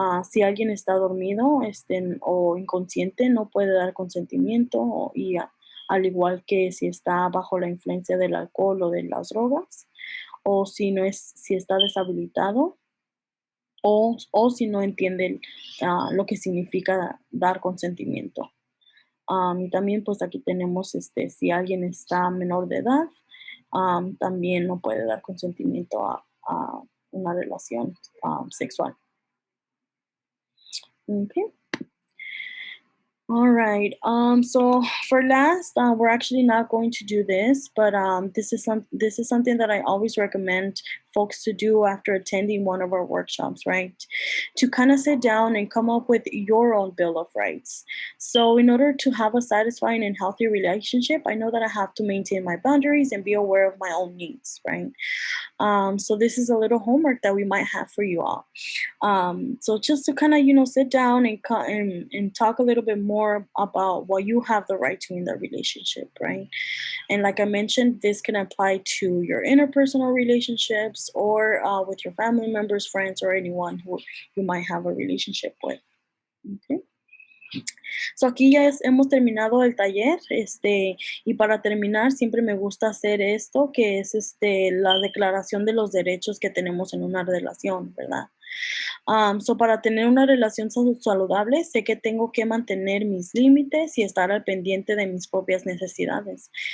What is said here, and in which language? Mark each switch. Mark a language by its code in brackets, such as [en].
[es] Si alguien está dormido o inconsciente, no puede dar consentimiento al igual que si está bajo la influencia del alcohol o de las drogas, o si está deshabilitado, o si no entiende lo que significa dar consentimiento. Y también pues aquí tenemos si alguien está menor de edad, también no puede dar consentimiento a una relación sexual. [en] Okay. All right. So for last, we're actually not going to do this, but this is something that I always recommend folks to do after attending one of our workshops, right? To kind of sit down and come up with your own bill of rights. So in order to have a satisfying and healthy relationship, I know that I have to maintain my boundaries and be aware of my own needs, right? So this is a little homework that we might have for you all. So just to kind of, sit down and talk a little bit more about what you have the right to in the relationship, right? And like I mentioned, this can apply to your interpersonal relationships or with your family members, friends, or anyone who you might have a relationship with. Okay. [es] So aquí ya hemos terminado el taller, y para terminar siempre me gusta hacer esto, que es la declaración de los derechos que tenemos en una relación, ¿verdad? So para tener una relación saludable, sé que tengo que mantener mis límites y estar al pendiente de mis propias necesidades.